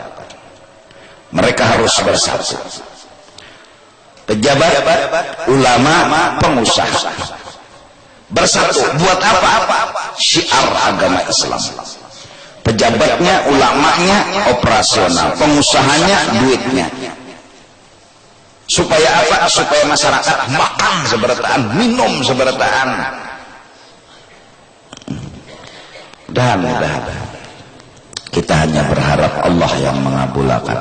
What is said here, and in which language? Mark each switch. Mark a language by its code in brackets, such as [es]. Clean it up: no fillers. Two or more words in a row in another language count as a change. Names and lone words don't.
[id] Mereka harus bersatu. Pejabat, ulama, pengusaha bersatu. Buat apa? Syiar agama Islam. Pejabatnya, ulamanya operasional, pengusahanya duitnya. Supaya apa? Supaya masyarakat makan seberataan, minum seberataan. Dan kita hanya berharap Allah yang mengabulkan.